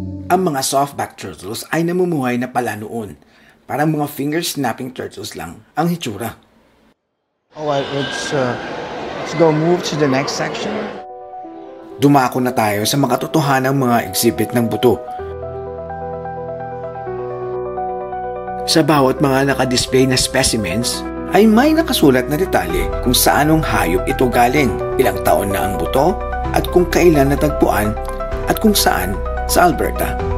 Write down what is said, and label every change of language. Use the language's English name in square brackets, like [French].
[Filipino] Ang mga softback turtles ay namumuhay na pala noon. Parang mga finger-snapping turtles lang ang hitsura. [English] Alright, let's go move to the next section. [Filipino] Dumako na tayo sa mga totohanang mga exhibit ng buto. Sa bawat mga nakadisplay na specimens, ay may nakasulat na detalye kung saanong hayop ito galing, ilang taon na ang buto, at kung kailan natagpuan, at kung saan sa Alberta.